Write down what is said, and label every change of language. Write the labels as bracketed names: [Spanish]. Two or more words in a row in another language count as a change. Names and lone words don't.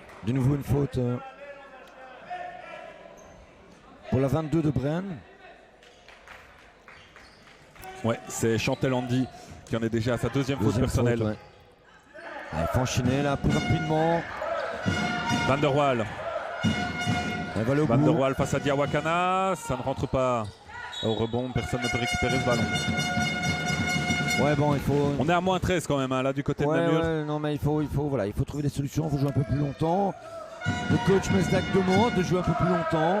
[French] De nouveau une faute pour la 22 de Braine. Ouais, c'est Chantel Andy qui en est déjà à sa deuxième faute personnelle. Faute, ouais. Il faut enchaîner là plus rapidement. Van der Waal. Elle va au Van bout. der Waal face à Diawakana. Ça ne rentre pas au rebond. Personne ne peut récupérer ce ballon. Ouais, bon, il faut. On est à moins 13 quand même, hein, là, du côté de Namur. Ouais, non, mais il faut trouver des solutions. Il faut jouer un peu plus longtemps. Le coach Mesdag demande de jouer un peu plus longtemps.